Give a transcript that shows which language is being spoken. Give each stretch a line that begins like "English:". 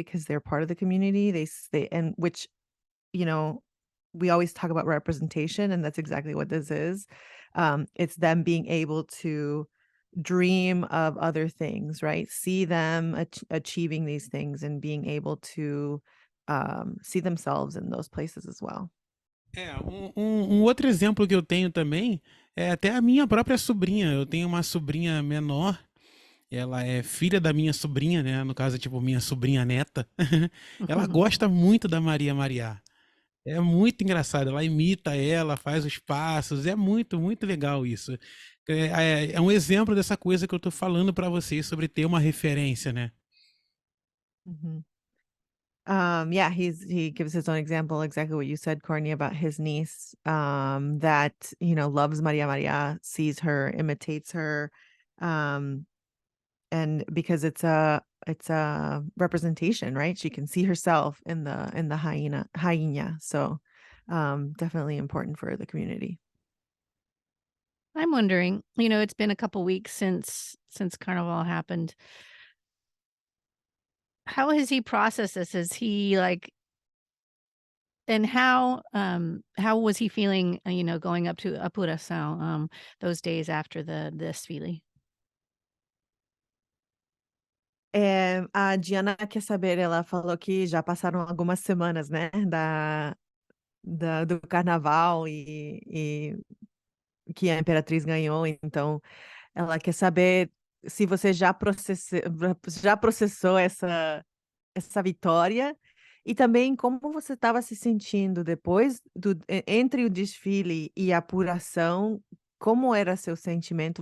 English: Because they're part of the community. And which, we always talk about representation, and that's exactly what this is. It's them being able to dream of other things, right? See them achieving these things and being able to see themselves in those places as well.
Portuguese: Um outro exemplo que eu tenho também é até a minha própria sobrinha. Eu tenho uma sobrinha menor, ela é filha da minha sobrinha, né? No caso, tipo, minha sobrinha neta. Ela gosta muito da Maria Maria. É muito engraçado, ela imita ela, faz os passos, é muito, muito legal isso. É um exemplo dessa coisa que eu tô falando para vocês sobre ter uma referência, né?
English: Yeah, he gives his own example, exactly what you said, Courtney, about his niece, that, loves Maria, sees her, imitates her, and because it's a representation, right? She can see herself in the hyena. So, definitely important for the community. I'm wondering, it's been a couple weeks since Carnival happened. How has he processed this? Is he like, and how was he feeling, going up to Apuração, those days after the desfile?
Portuguese: A Diana quer saber, ela falou que já passaram algumas semanas, né, do carnaval e que a Imperatriz ganhou, então ela quer saber se você já processou essa vitória e também como você estava se sentindo depois entre o desfile e a apuração, como era seu sentimento?